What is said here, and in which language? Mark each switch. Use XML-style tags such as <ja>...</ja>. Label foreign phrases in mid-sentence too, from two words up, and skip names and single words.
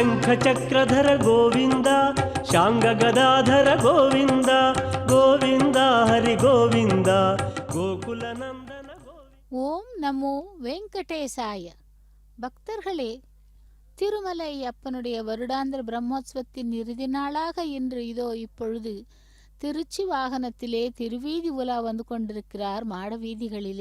<sa>ಶಂಖಚಕ್ರಧರ ಗೋವಿಂದ ಶಾಂಗಗದಾಧರ ಗೋವಿಂದ ಗೋವಿಂದ ಹರಿ ಗೋವಿಂದ ಗೋಕುಲ ನಂದನ ஓம் நமோ வெங்கடேசாய.</sa> <ta>பக்தர்களே, திருமலை அப்பனுடைய வருடாந்திர பிரம்மோற்சவத்தின் இறுதி நாளாக இன்று இதோ இப்பொழுது திருச்சி வாகனத்திலே திருவீதி உலா வந்து கொண்டிருக்கிறார் மாட வீதிகளிலே.</ta>